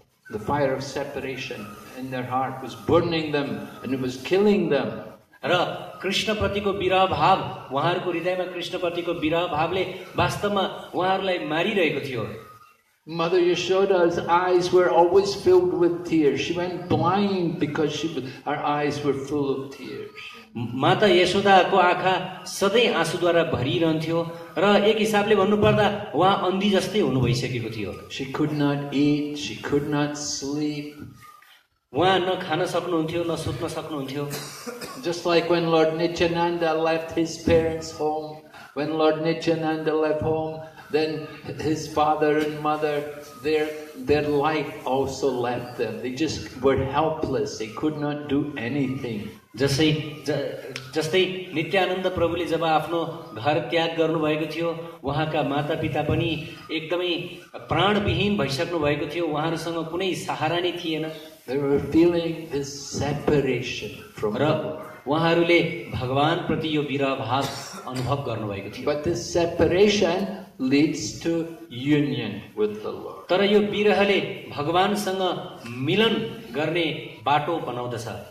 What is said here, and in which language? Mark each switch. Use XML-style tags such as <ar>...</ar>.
<en>the fire of separation in their heart was burning them and it was killing them.</en> <ne>र कृष्णप्रतिको विरह भाव, उहाँहरूको हृदयमा कृष्णप्रतिको विरह भावले वास्तवमा उहाँहरूलाई मारिरहेको थियो।</ne> <en>Mother Yashoda's eyes were always filled with tears. She went blind because her eyes were full of tears.</en> <ne>माता यशोदाको आँखा सधैँ आँसुद्वारा भरिरहन्थ्यो र एक हिसाबले भन्नुपर्दा उहाँ अन्धी जस्तै हुनु भइसकेको थियो।</ne> <en>She could not eat, she could not sleep.</en> <ne>उहाँ न खान सक्नुहुन्थ्यो न सुत्न सक्नुहुन्थ्यो।</ne> <en>Just like when Lord Nityananda left his parents' home, when Lord Nityananda left home, then his father and mother, their life also left them. They just were helpless. They could not do anything.</en> <ne>जस्तै नित्यानन्द प्रभुले जब आफ्नो घर त्याग गर्नुभएको थियो, उहाँका मातापिता पनि एकदमै प्राणविहीन भइसक्नु भएको थियो। उहाँहरूसँग कुनै सहारा नै थिएन।</ne> <en>They were feeling this separation from God.</en> <ne>उहाँहरूले भगवान प्रति यो विरह भाव अनुभव गर्नुभएको थियो।</ne> <en>But this separation leads to union with the Lord.</en> <ne>तर यो विरहले भगवानसँग मिलन गर्ने बाटो बनाउँदछ।</ne>